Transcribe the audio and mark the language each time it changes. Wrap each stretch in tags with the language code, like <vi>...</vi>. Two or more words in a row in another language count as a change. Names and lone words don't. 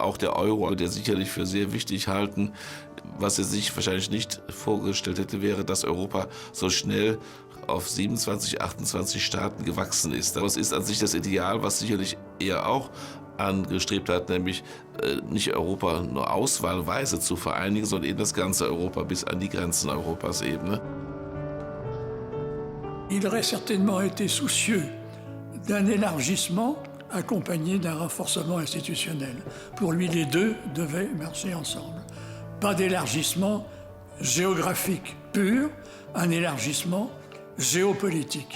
<de>Auch der Euro, der sicherlich für sehr wichtig halten. Was er sich wahrscheinlich nicht vorgestellt hätte, wäre, dass Europa so schnell auf 27, 28 Staaten gewachsen ist. Das ist an sich das Ideal, was sicherlich er auch angestrebt hat, nämlich nicht Europa nur auswahlweise zu vereinigen, sondern eben das ganze Europa bis an die Grenzen Europas eben. Ne?</de> <fr>Il aurait certainement été soucieux d'un élargissement accompagné d'un renforcement institutionnel. Pour lui, les deux devaient marcher ensemble. Pas d'élargissement géographique pur, un élargissement géopolitique.</fr>